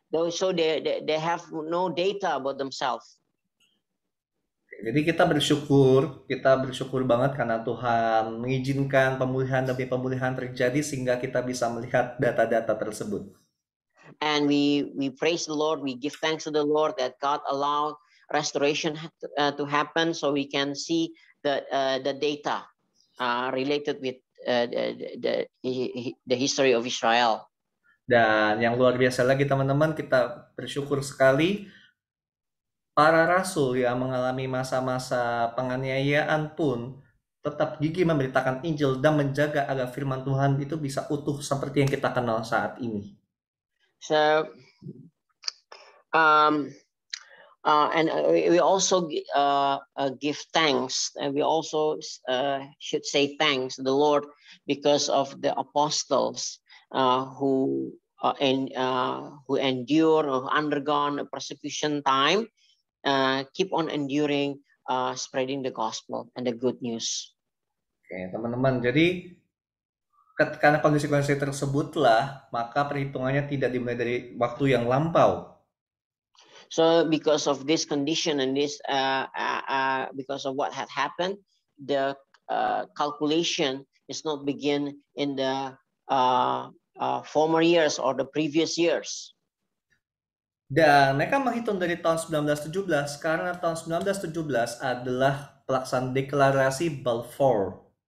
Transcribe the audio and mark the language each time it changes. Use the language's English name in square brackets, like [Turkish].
[English] So they have no data about themselves. [Indonesian] Jadi kita bersyukur banget karena Tuhan mengizinkan pemulihan demi pemulihan terjadi sehingga kita bisa melihat data-data tersebut. [English] And we praise the Lord, we give thanks to the Lord that God allowed restoration to happen, so we can see the data related with the history of Israel. [Indonesian] Dan yang luar biasa lagi teman-teman, kita bersyukur sekali para rasul yang mengalami masa-masa penganiayaan pun tetap gigih memberitakan Injil dan menjaga agar firman Tuhan itu bisa utuh seperti yang kita kenal saat ini. [English] So, and we also give thanks, and we also should say thanks to the Lord because of the apostles who endure or undergone a persecution time, keep on enduring, spreading the gospel and the good news. [Indonesian] Oke, teman-teman, jadi karena kondisi-kondisi tersebutlah, maka perhitungannya tidak dimulai dari waktu yang lampau. [English] So because of this condition and this, because of what had happened, the calculation is not begin in the former years or the previous years. [Indonesian] Dan mereka menghitung dari tahun 1917 karena tahun 1917 adalah pelaksanaan deklarasi Balfour.